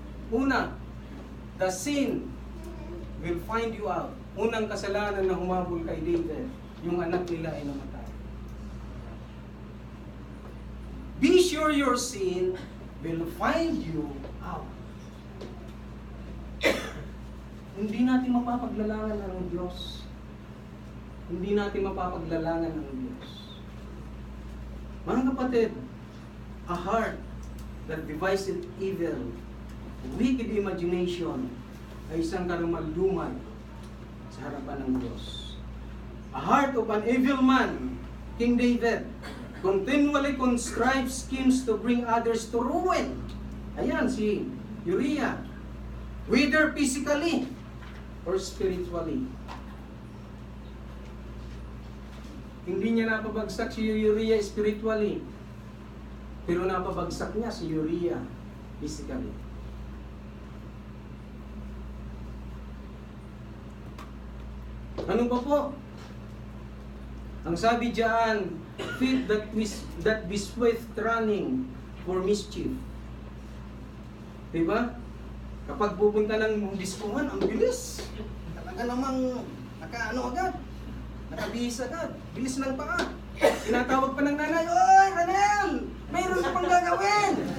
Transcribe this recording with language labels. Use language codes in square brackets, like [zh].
[tl] Una, [en] the sin will find you out. [tl] Unang kasalanan na humabol kay David, yung anak nila ay namatay. [en] Be sure your sin will find you out. [tl] Hindi natin mapapaglalangan ang Diyos. Hindi natin mapapaglalangan ang Diyos. Mga kapatid, [en] a heart that devises evil, wicked imagination, [tl] ay isang karumaldumal sa harapan ng Diyos. [en] A heart of an evil man, King David, continually contrives schemes to bring others to ruin. [tl] Ayan si Uriah. [en] Whether physically or spiritually. [tl] Hindi niya napabagsak si Uriah spiritually, pero napabagsak niya si Uriah physically. Ano pa po? Ang sabi diyan, [en] feet that be swift running for mischief. [tl] Diba? Kapag pupunta ng diskuhan, ang bilis. Talaga namang agad. Nakabihis agad. Bilis ng paa. Tinatawag pa ng nanay, "Oy, Ranel! Mayroon ka pang gagawin!"